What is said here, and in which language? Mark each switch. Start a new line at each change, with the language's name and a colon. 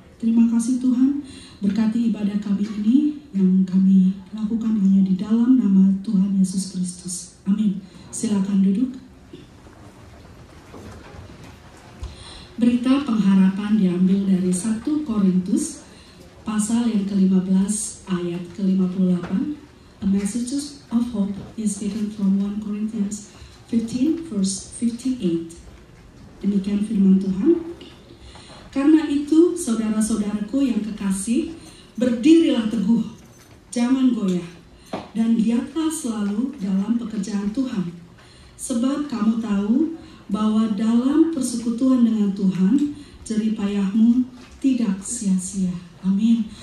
Indonesian: Terima kasih Tuhan, berkati ibadah kami ini yang kami lakukan hanya di dalam nama Tuhan Yesus Kristus. Amin. Silakan duduk. Berita pengharapan diambil dari 1 Korintus pasal yang ke-15 ayat ke-58.
English: A message of hope is taken from 1 Corinthians 15 verse 58.
Indonesian: Demikian firman Tuhan. Karena itu saudara-saudaraku yang kekasih, berdirilah teguh, jangan goyah, dan giatlah selalu dalam pekerjaan Tuhan. Sebab kamu tahu bahwa dalam persekutuan dengan Tuhan, jerih payahmu tidak sia-sia. Amin.